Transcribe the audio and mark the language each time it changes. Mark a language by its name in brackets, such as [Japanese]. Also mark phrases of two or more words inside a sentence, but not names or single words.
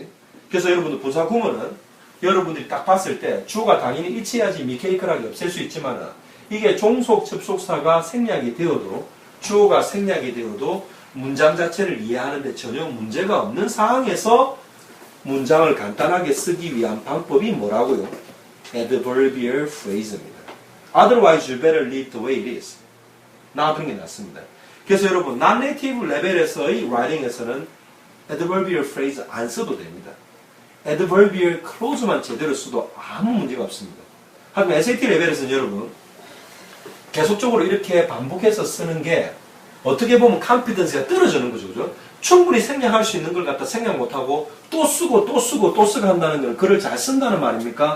[Korean] 그래서 여러분들 분사 구문은 여러분들이 딱 봤을 때 주어가 당연히 일치해야지 미케이크하게 없앨 수 있지만은 이게 종속 접속사가 생략이 되어도 주어가 생략이 되어도 문장 자체를 이해하는데 전혀 문제가 없는 상황에서 문장을 간단하게 쓰기 위한 방법이 뭐라고요? [English] adverbial phrase입니다. Otherwise you better leave the way it is. [Korean] 놔두는 게 낫습니다. 그래서 여러분 non-native 레벨에서의 writing에서는 [English] adverbial phrase [Korean] 안 써도 됩니다. [English] adverbial clause [Korean] 만 제대로 써도 아무 문제가 없습니다. 하지만 SAT 레벨에서는 여러분 계속적으로 이렇게 반복해서 쓰는 게 어떻게 보면 confidence가 떨어지는 거죠. 그죠? 충분히 생략할 수 있는 걸 갖다 생략 못하고 또 쓰고 또 쓰고 또 쓰고 한다는 건 글을 잘 쓴다는 말입니까?